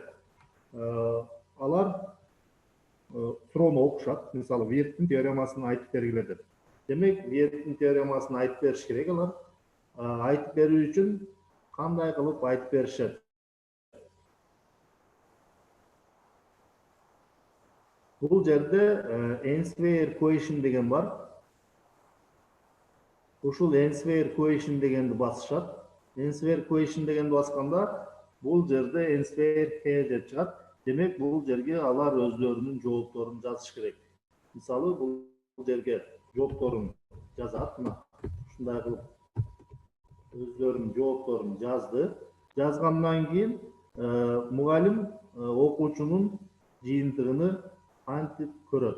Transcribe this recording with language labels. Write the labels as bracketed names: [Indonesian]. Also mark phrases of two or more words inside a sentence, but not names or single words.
[Kyrgyz] Алар суроону окушат. Мисалы, Виеттин теоремасын айтып бергиле деп. Демек, Виеттин теоремасын айтып бериш керек алар. Айтып берүү үчүн кандай кылып айтып беришет? Бул жерде [English] answer question [Kyrgyz] деген бар. Ушул [English] answer question [Kyrgyz] дегенди басышат. [English] Answer question [Kyrgyz] дегенди басканда бул жерде [English] answer here [Kyrgyz] деп чыгат. Демек, бул жерге алар өздөрүнүн жоопторун жазыш керек. Мисалы, бул жерге жоопторун жазат. Мына ушундай кылып өздөрүнүн жоопторун жазды. Жазгандан кийин мугалим окуучунун жыйынтыгын кантип көрөт?